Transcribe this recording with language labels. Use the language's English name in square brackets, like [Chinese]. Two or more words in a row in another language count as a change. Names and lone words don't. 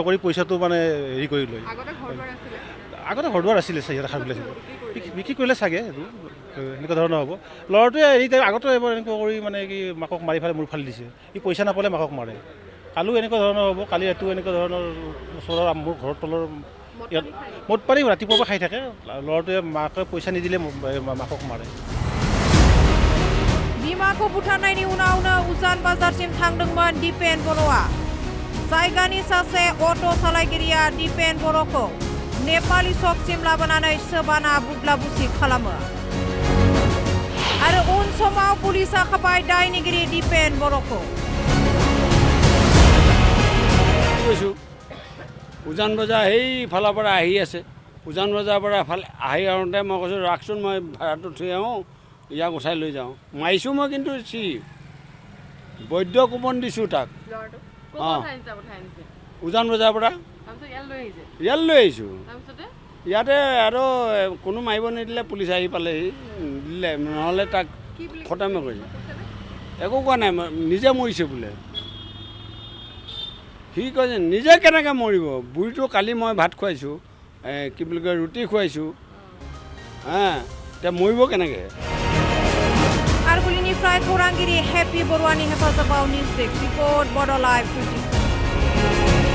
[Assamese] কৰি পইচাটো মানে হেৰি কৰি লয় আগতে ঘৰ দুৱাৰ আছিলে চাগে খাৰগুলি বিক্ৰী কৰিলে চাগে সেইটো এনেকুৱা ধৰণৰ হ'ব ল'ৰাটোৱে হেৰি আগতে এবাৰ এনেকুৱা কৰি মানে কি মাকক মাৰি ফালে মূৰ ফালি দিছে ই পইচা নাপালে মাকক মাৰে কালিও এনেকুৱা ধৰণৰ হ'ব কালি ৰাতিও এনেকুৱা ধৰণৰ ওচৰৰ মোৰ ঘৰৰ তলৰ ইয়াত মদ পাৰি ৰাতিপুৱাৰ পৰা খাই থাকে ল'ৰাটোৱে মাকে পইচা নিদিলে মাকক मारे [Bodo] बिमाखौ बुथारनायनि उनावनो उजान बाजारसिम थांदोंमोन दिपेन बर'आ जायगानि सासे अट' सालायगिरिया दिपेन बर'खौ नेपाली सकसिम लाबोनानै सोबाना बुदला बुसि खालामो आरो उन समाव पुलिसा खाबाय दायनिगिरि दिपेन बर'खौ [Assamese] उजान बजार সেইফালৰ পৰা আহি আছে উজান বজাৰৰ পৰা আহি আহোঁতে মই কৈছোঁ ৰাখচোন মই ভাড়াটো থৈ আহোঁ ইয়াক উঠাই লৈ যাওঁ মাৰিছোঁ মই কিন্তু বৈধ কুপন দিছোঁ তাক অঁ উজান বজাৰৰ পৰা ইয়াত লৈ আহিছোঁ ইয়াতে আৰু কোনো মাৰিব নিদিলে পুলিচ আহি পালেহি দিলে নহ'লে তাক খতমে কৰিছে একো কোৱা নাই নিজে মৰিছে বোলে সি কৈছে নিজে কেনেকৈ মৰিব বুঢ়ীটো কালি মই ভাত খুৱাইছোঁ কি বুলি কয় ৰুটি খুৱাইছোঁ এতিয়া মৰিব কেনেকৈ [Bodo] खारगुलिनिफ्राय खौरांगिरि हेपी बरुवानि हेफाजाबाव [English] news desk report [Bodo] बड' लाइभ 24